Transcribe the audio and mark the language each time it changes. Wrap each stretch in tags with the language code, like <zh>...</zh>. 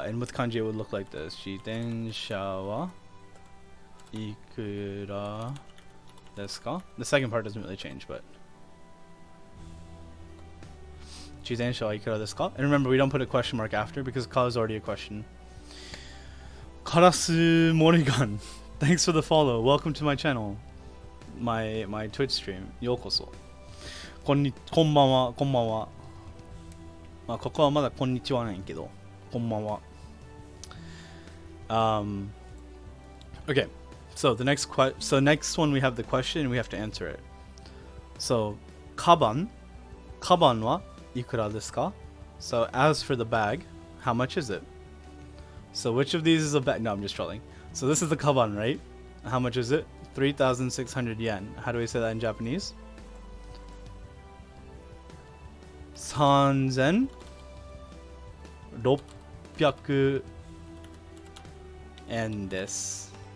<en>And with kanji it would look like this.</en> <ja>Jitensha wa ikura desu ka?</ja> <en>The second part doesn't really change, but</en> <ja>Jitensha wa ikura desu ka?</ja> <en>And remember, we don't put a question mark after because ka is already a question. Karasu Morigan, thanks for the follow. Welcome to my channel. My Twitch stream. Yokoso.</en> <ja>こんばんは、こんばんは。まあ、ここはまだこんにちはないけど、こんばんは。</ja> <en>Okay, so next one we have the question and we have to answer it.</en> <ja>So, カバンはいくらですか?</ja> <en>So, as for the bag, how much is it? So, which of these is a bag? No, I'm just trolling. So, this is the kaban, right? How much is it? 3,600 yen. How do we say that in Japanese?</en> <ja>3,600 yen desu.</ja>